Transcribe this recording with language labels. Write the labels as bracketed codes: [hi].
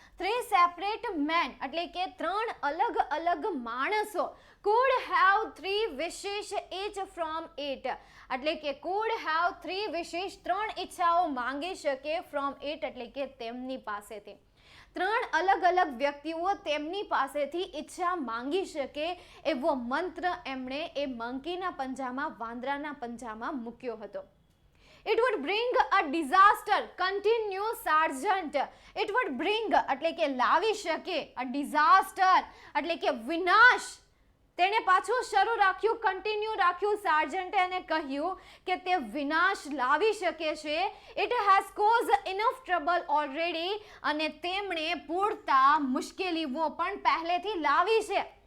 [en] three separate men [gu] એટલે કે 3 અલગ અલગ માણસો [en] could have three wishes each from it [gu] એટલે કે [en] could have three wishes [gu] 3 ઈચ્છાઓ માંગી શકે [en] from it [gu] એટલે કે તેમની પાસેથી. 3 અલગ અલગ વ્યક્તિઓ તેમની પાસેથી ઈચ્છા માંગી શકે એવો મંત્ર એમણે એ મંકીના પંજામાં, વાંદરાના પંજામાં મૂક્યો હતો. [en] It would bring a disaster, continue Sergeant. It would bring [gu] એટલે કે લાવી શકે, [en] a disaster [gu] એટલે કે વિનાશ. તેણે પાછું શરૂ રાખ્યું, કન્ટિન્યુ રાખ્યું સાર્જન્ટે અને કહ્યું કે તે વિનાશ લાવી શકે છે. [en] it has caused enough trouble already [gu] અને તેમણે પૂરતા મુશ્કેલીઓ પણ પહેલેથી લાવી છે.